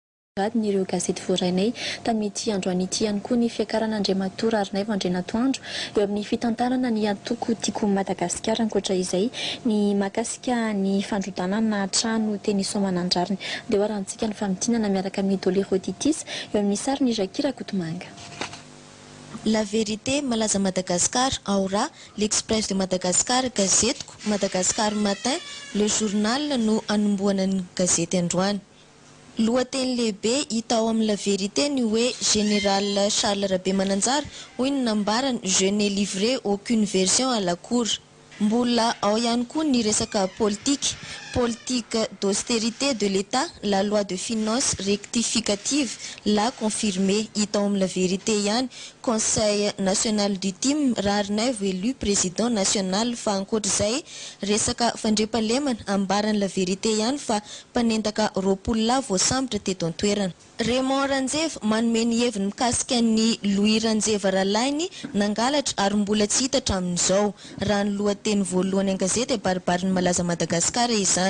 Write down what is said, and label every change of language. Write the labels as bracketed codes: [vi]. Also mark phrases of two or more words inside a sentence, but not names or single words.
[mg] Nireo gazety voarainay tamity androany ity ihany koa ny fiakarana Andriamatora Arinay Andrenatoandro eo amin'ny fitantarana ny antoko tiako Madagasikara. Ankoatra izay ny makasika ny fandrodanana trano teny Soamanandrariny dia hoarantsika ny famitinana miaraka amin'ny Dolly Roditis eo amin'ny sariny Jakira Kotomanga. La Vérité, Malaza Madagascar, Aura, L'Express de Madagascar, Gazeteko, Madagascar Matin, Le Journal no anomboanan'ny gazety androany. Lohateny lehibe hita ao amin'ny La Vérité ny hoe Général Charles Rabe Mananjara hoy ny nambarany [fr] je n'ai livré aucune version à la cour. [mg] Mbola ao ihany koa ny resaka [fr] politique d'austérité de l'État, la loi de finances rectificative l'a confirmé [mg] hita ao amin'ny La Vérité ihany. [fr] Conseil national du TIM Rarinay élu président national [mg] fa ankoatr'izay resaka fandriampahalemana ambarany La Vérité ihany fa mpanendaka roapolo lahy voasambotra teto an-toerana. Raymond Ranjeva manome ny heviny mikasika ny Louis Ranjeva Ralainy nangalatra ary mbola tsy hita hatramin'izao raha ny lohateny voalohany an-gazety baribarin'ny Malaza Madagasikara izany.